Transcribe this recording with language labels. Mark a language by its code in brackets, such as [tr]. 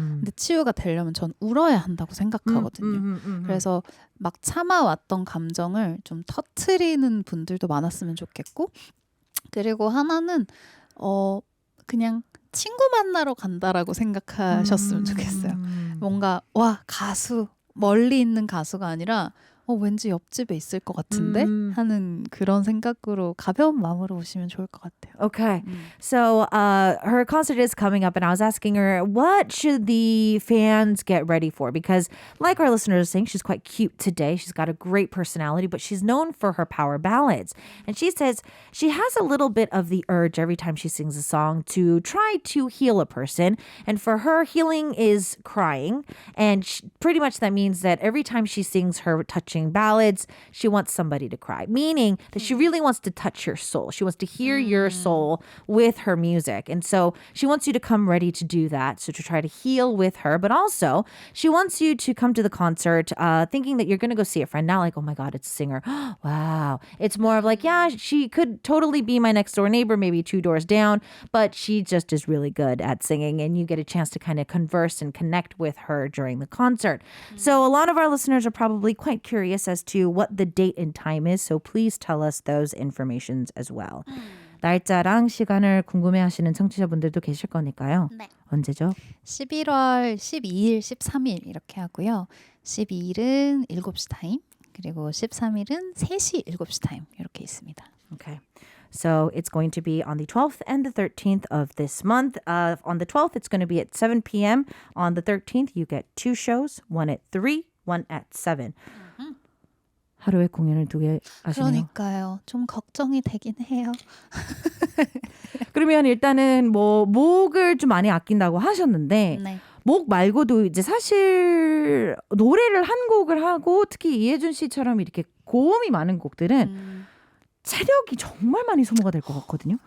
[ko] 근데 치유가 되려면 전 울어야 한다고 생각하거든요. 그래서 막 참아왔던 감정을 좀 터트리는 분들도 많았으면 좋겠고, 그리고 하나는 그냥 친구 만나러 간다라고 생각하셨으면 좋겠어요. 뭔가 와 가수 멀리 있는 가수가 아니라 왠지 옆집에 있을 것 같은데 하는 그런 생각으로 가벼운 마음으로 오시면 좋을 것 같아요. [en] Okay. So her concert is coming up and I was asking her, what should the fans get ready for? Because like our listeners are saying, she's quite cute today. She's got a great personality, but she's known for her power ballads. And she says she has a little bit of the urge every time she sings a song to try to heal a person. And for her, healing is crying. And pretty much that means that every time she sings her touchy heart-touching ballads. She wants somebody to cry, meaning that she really wants to touch your soul. She wants to hear your soul with her music. And so she wants you to come ready to do that, so to try to heal with her. But also, she wants you to come to the concert thinking that you're going to go see a friend. Not like, oh my God, it's a singer. Wow. It's more of like, yeah, she could totally be my next door neighbor, maybe 2 doors down, but she just is really good at singing, and you get a chance to kind of converse and connect with her during the concert. So a lot of our listeners are probably quite curious as to what the date and time is, so please tell us those informations as well. [ko] 날짜랑 시간을 궁금해하시는 청취자분들도 계실 거니까요. 네. 언제죠? 11월 12일, 13일 이렇게 하고요. 12일은 7시 타임, 그리고 13일은 3시, 7시 타임 이렇게 있습니다. [en] Okay. So it's going to be on the 12th and the 13th of this month. On the 12th, it's going to be at 7 p.m. On the 13th, you get 2 shows, one at 3, one at 7. [ko] 하루에 공연을 2개 하시네요. 그러니까요. 좀 걱정이 되긴 해요. 그러면 일단은 뭐 목을 좀 많이 아낀다고 하셨는데 네. 목 말고도 이제 사실 노래를 한 곡을 하고 특히 이혜준 씨처럼 이렇게 고음이 많은 곡들은 체력이 정말 많이 소모가 될 것 같거든요.